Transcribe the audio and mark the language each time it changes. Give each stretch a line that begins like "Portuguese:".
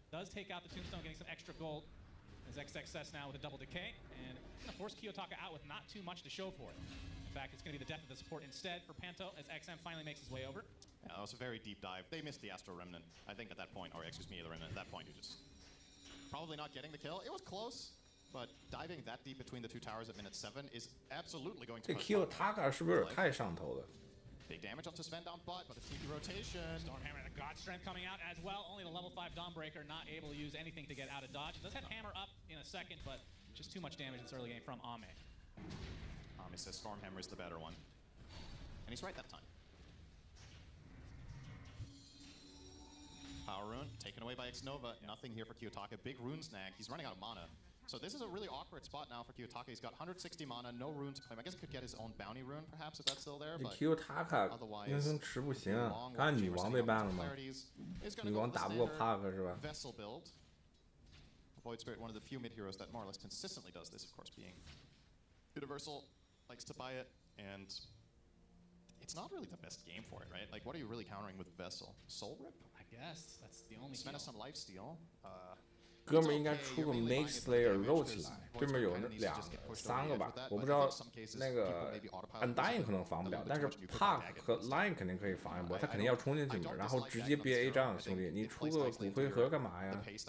English: Does take out the Tombstone, getting some extra gold. As XXS now with a double decay, and going to force Kiyotaka out with not too much to show for it. In fact, it's going to be the death of the support instead for Panto as XM finally makes his way over. Yeah, that was a very deep dive. They missed the Astral Remnant. I think at that point, or excuse me, the Remnant, at that point, you're just probably not getting the kill. It was close, but diving that deep between the two towers at minute 7 is absolutely going to.
Chinese: 这 Kiyotaka 是不是有点太上头了？
English: Big damage onto Sven down butt, but the TP rotation. Stormhammer and a God Strength coming out as well. Only the level 5 Dawnbreaker not able to use anything to get out of dodge. It does have Hammer up in a second, but just too much damage in this early game from Ame. Ame says Stormhammer is the better one. And he's right that time. Power Rune taken away by X-Nova. Nothing here for Kiyotaka. Big rune snag. He's running out of mana. So this is a really awkward spot now for Kiyotaka. He's got 160 mana, no rune to claim. I guess he could get his own bounty rune, perhaps, if that's still there. But
Chinese: Kiyotaka 人生吃不行，看女王被 ban 了吗？女王打不过 Park 是吧
English: ？Vessel build. Void Spirit, one of the few mid heroes that more or less consistently does this, of course, being Universal, likes to buy it, and it's not really the best game for it, right? Like, what are you really countering with Vessel? Soul Rip? I guess that's the only. Spend some lifesteal.
Chinese: 哥们儿应该出个 Make Slayer 肉起来，对面有2个、3个吧，我不知道那个 Undying 可能防不了，但是 Park 和 Line 肯定可以防一波，他肯定要冲进去嘛，然后直接憋 A 仗，兄弟，你出个骨灰盒干嘛呀？